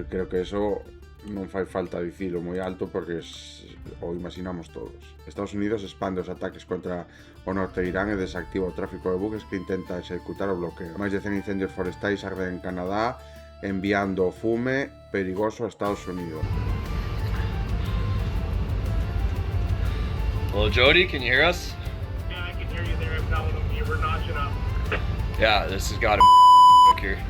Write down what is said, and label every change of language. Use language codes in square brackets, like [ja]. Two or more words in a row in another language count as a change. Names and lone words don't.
[gl] Creo que eso non fai falta dicilo moi alto porque o imaginamos todos. Estados Unidos expande os ataques contra o norte de Irán e desactiva o tráfico de buques que intenta executar o bloqueo. Máis de 100 incendios forestais arden en Canadá, enviando fume perigoso a Estados Unidos. [en] Hello, Jody, can you hear us? Yeah, I can hear you there. I'm telling them you were notching up. Yeah, this has got to here.